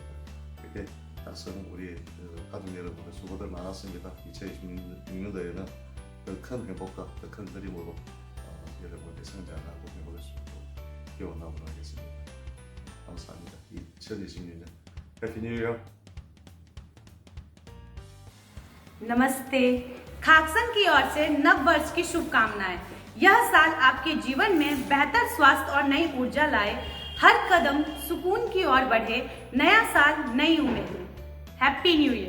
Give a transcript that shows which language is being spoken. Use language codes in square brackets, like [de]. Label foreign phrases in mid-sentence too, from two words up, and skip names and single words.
[ko] 이렇게 각성 우리 가족 여러분들 수고들 많았습니다. 2026년도에는 더 큰 행복과 더 큰 그림으로 여러분들이 성장하고 행복할 수 있도록 기원하도록 하겠습니다. 감사합니다. 2026년 [en] Happy New Year. [hi] नमस्ते। खाकसंग की ओर से नव वर्ष की शुभकामनाएं। यह साल आपके जीवन में बेहतर स्वास्थ्य और नई ऊर्जा लाए, हर कदम सुकून की ओर बढ़े, नया साल नई उम्मीदें। [en] Happy New Year.